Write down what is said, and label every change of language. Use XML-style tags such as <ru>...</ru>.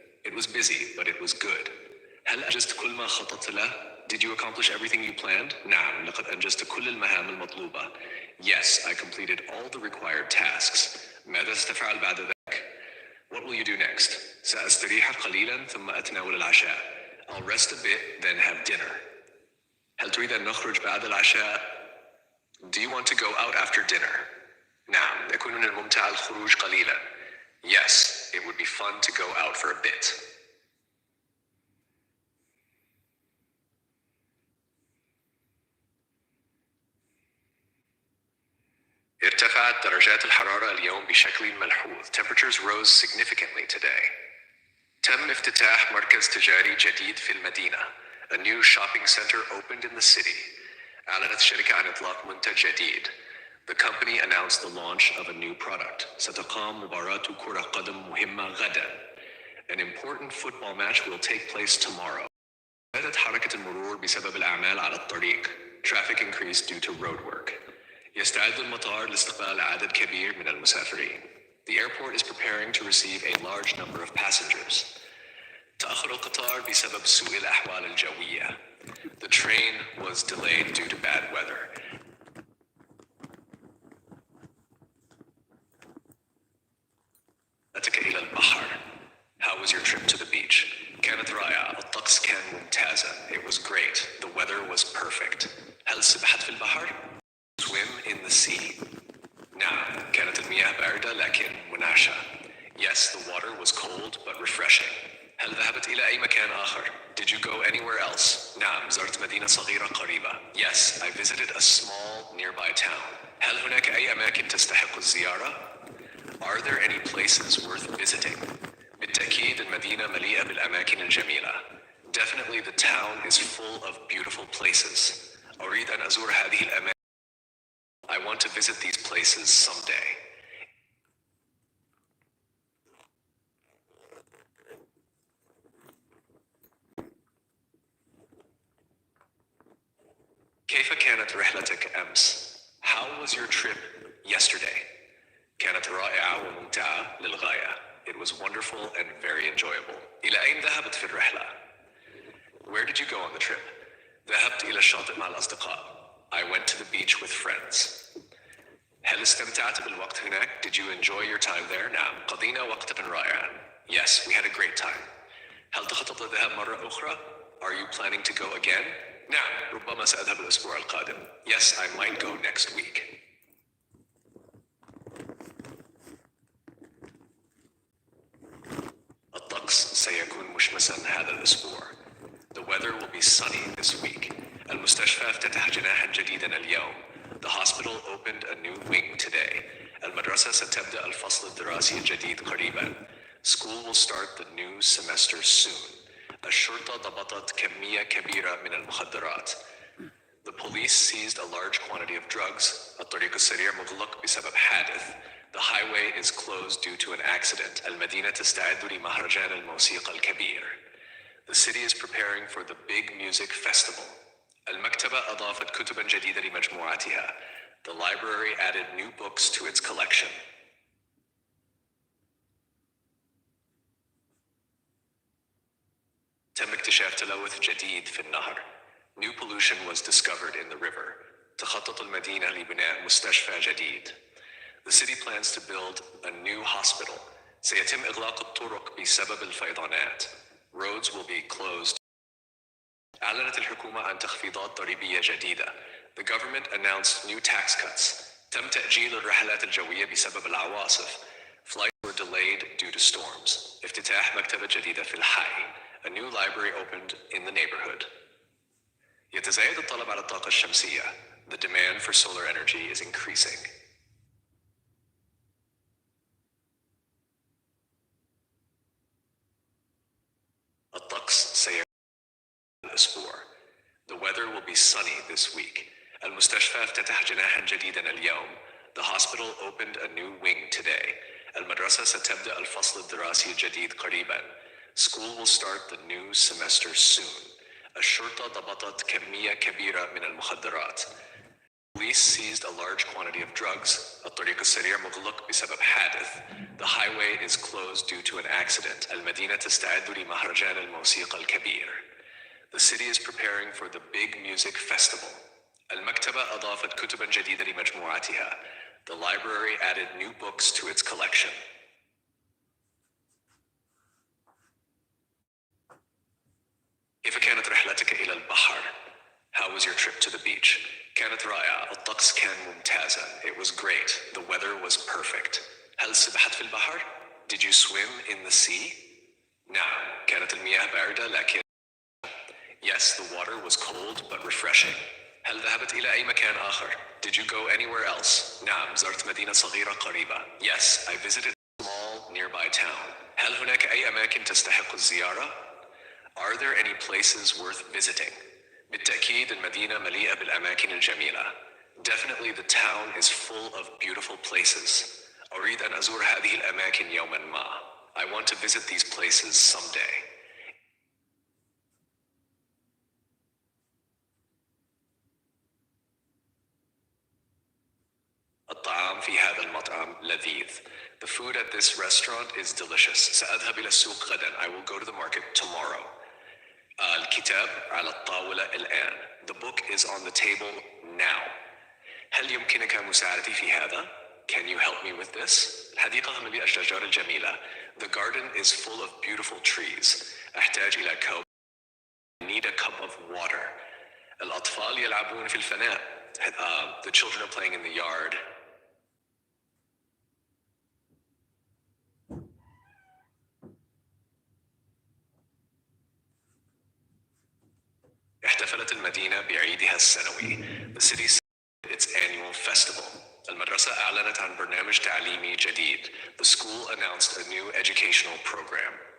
<en>It was busy, but it was good.</en> <ar>هل أنجزت كل ما خططت له?</ar> <en>Did you accomplish everything you planned?</en> <ar>نعم، لقد أنجزت كل المهام المطلوبة.</ar> <en>Yes, I completed all the required tasks.</en> <ar>ماذا ستفعل بعد ذلك?</ar> <en>What will you do next?</en> <ar>سأستريح قليلا ثم أتناول العشاء.</ar> <en>I'll rest a bit, then have dinner.</en> <ar>هل تريد أن نخرج بعد العشاء?</ar> <en>Do you want to go out after dinner?</en> <ar>نعم، يكون من الممتع الخروج قليلا.</ar> <en>Yes, it would be fun to go out for a bit.</en> <ar>ارتفعت درجات الحرارة اليوم بشكل ملحوظ.</ar> <en>Temperatures rose significantly today.</en> <ar>تم افتتاح مركز تجاري جديد في المدينة.</ar> <en>A new shopping center opened in the city.</en> <ar>أعلنت الشركة عن إطلاق منتج جديد.</ar> <en>The company announced the launch of a new product.</en> <ar>ستقام مباراة كرة قدم مهمة غدا.</ar> <en>An important football match will take place tomorrow.</en> <ar>زادت حركة المرور بسبب الأعمال على الطريق.</ar> <en>Traffic increased due to road work.</en> <ar>يستعد المطار لاستقبال عدد كبير من المسافرين.</ar> <en>The airport is preparing to receive a large number of passengers.</en> <ar>تأخر القطار بسبب سوء الأحوال الجوية.</ar> <en>The train was delayed due to bad weather.</en> <ar>أتك إلى البحر.</ar> <en>How was your trip to the beach?</en> <ar>كانت رائعة. الطقس كان ممتازا.</ar> <en>It was great. The weather was perfect.</en> <ar>هل سبحت في البحر?</ar> <en>Swim in the sea.</en> <ar>نعم، كانت المياه باردة لكن منعشة.</ar> <en>Yes, the water was cold but refreshing.</en> <ar>هل ذهبت إلى أي مكان آخر?</ar> <en>Did you go anywhere else?</en> <ar>نعم، زرت مدينة صغيرة قريبة.</ar> <en>Yes, I visited a small nearby town.</en> <ar>هل هناك أي أماكن تستحق الزيارة?</ar> <en>Are there any places worth visiting?</en> <ar>بالتأكيد المدينة مليئة بالأماكن الجميلة.</ar> <en>Definitely the town is full of beautiful places.</en> <ar>أريد أن أزور هذه الأماكن.</ar> <en>I want to visit these places someday.</en> <ar>كيف كانت رحلتك أمس?</ar> <en>How was your trip yesterday?</en> <ar>كانت رائعة وممتعة للغاية.</ar> <en>It was wonderful and very enjoyable.</en> <ar>إلى أين ذهبت في الرحلة?</ar> <en>Where did you go on the trip?</en> <ar>ذهبت إلى الشاطئ مع الأصدقاء.</ar> <en>I went to the beach with friends.</en> <ar>هل استمتعت بالوقت هناك?</ar> <en>Did you enjoy your time there?</en> <ar>نعم، قضينا وقتا رائعا.</ar> <en>Yes, we had a great time.</en> <ar>هل تخطط للذهاب مرة أخرى?</ar> <en>Are you planning to go again?</en> <ar>نعم، ربما سأذهب الأسبوع القادم.</ar> <en>Yes, I might go next week.</en> <ar>الطقس سيكون مشمسا هذا الأسبوع.</ar> <en>The weather will be sunny this week.</en> <ar>المستشفى افتتح جناحا جديدا اليوم.</ar> <en>The hospital opened a new wing today.</en> <ar>المدرسة ستبدأ الفصل الدراسي الجديد قريبا.</ar> <en>School will start the new semester soon.</en> <ar>الشرطة ضبطت كمية كبيرة من المخدرات.</ar> <en>The police seized a large quantity of drugs.</en> <ar>الطريق السريع مغلق بسبب حادث.</ar> <en>The highway is closed due to an accident.</en> <ar>المدينة تستعد لمهرجان الموسيقى الكبير.</ar> <en>The city is preparing for the big music festival.</en> <ar>المكتبة أضافت كتباً جديدة لمجموعتها.</ar> <en>The library added new books to its collection.</en> <ar>تم اكتشاف تلوث جديد في النهر.</ar> <en>New pollution was discovered in the river.</en> <ar>تخطط المدينة لبناء مستشفى جديد.</ar> <en>The city plans to build a new hospital.</en> <ar>سيتم إغلاق الطرق بسبب الفيضانات.</ar> <en>Roads will be closed.</en> <ar>أعلنت الحكومة عن تخفيضات ضريبية جديدة.</ar> <en>The government announced new tax cuts.</en> <ar>تم تأجيل الرحلات الجوية بسبب العواصف.</ar> <en>Flights were delayed due to storms.</en> <ar>افتتاح مكتبة جديدة في الحي.</ar> <en>A new library opened in the neighborhood.</en> <ar>يتزايد الطلب على الطاقة الشمسية.</ar> <en>The demand for solar energy is increasing.</en> <ar>الطقس سيكون الأسبوع.</ar> <en>The weather will be sunny this week.</en> <ar>المستشفى افتتح جناحا جديدا اليوم.</ar> <en>The hospital opened a new wing today.</en> <ar>المدرسة ستبدأ الفصل الدراسي الجديد قريبا.</ar> <en>School will start the new semester soon.</en> <ar>الشرطة ضبطت كمية كبيرة من المخدرات.</ar> <en>Police seized a large quantity of drugs.</en> <ar>الطريق السريع مغلق بسبب حادث.</ar> <en>The highway is closed due to an accident.</en> <ar>المدينة تستعد لمهرجان الموسيقى الكبير.</ar> <en>The city is preparing for the big music festival.</en> <ar>المكتبة أضافت كتباً جديدة لمجموعتها.</ar> <en>The library added new books to its collection.</en> <ar>كيف كانت رحلتك إلى البحر?</ar> <en>How was your trip to the beach?</en> <ar>كانت رائعة. الطقس كان ممتازا.</ar> <en>It was great. The weather was perfect.</en> <ar>هل سبحت في البحر?</ar> <en>Did you swim in the sea?</en> <ar>نعم. كانت المياه باردة لكن</ar> <en>Yes, the water was cold but refreshing.</en> <ar>هل ذهبت إلى أي مكان آخر?</ar> <en>Did you go anywhere else?</en> <ar>نعم. زرت مدينة صغيرة قريبة.</ar> <en>Yes, I visited a small nearby town.</en> <ar>هل هناك أي أماكن تستحق الزيارة?</ar> <en>Are there any places worth visiting?</en> <ar>بالتأكيد المدينة مليئة بالأماكن الجميلة.</ar> <en>Definitely the town is full of beautiful places.</en> <ar>أريد أن أزور هذه الأماكن يوما ما.</ar> <en>I want to visit these places someday.</en> <ar>الطعام في هذا المطعم لذيذ.</ar> <en>The food at this restaurant is delicious.</en> <ar>سأذهب إلى السوق غدا.</ar> <en>I will go to the market tomorrow.</en> <ar>الكتاب على الطاولة الآن.</ar> <en>The book is on the table now.</en> <ar>هل يمكنك مساعدتي في هذا?</ar> <en>Can you help me with this?</en> <ar>الحديقة مليئة الأشجار الجميلة.</ar> <en>The garden is full of beautiful trees.</en> <ar>أحتاج إلى كوب.</ar> <en>I need a cup of water.</en> <ar>الأطفال يلعبون في الفناء.</ar> <en>The children are playing in the yard.</en> <ar>احتفلت المدينة بعيدها السنوي.</ar> <en>The city celebrated its annual festival.</en> <ar>المدرسة أعلنت عن برنامج تعليمي جديد.</ar> <en>The school announced a new educational program.</en>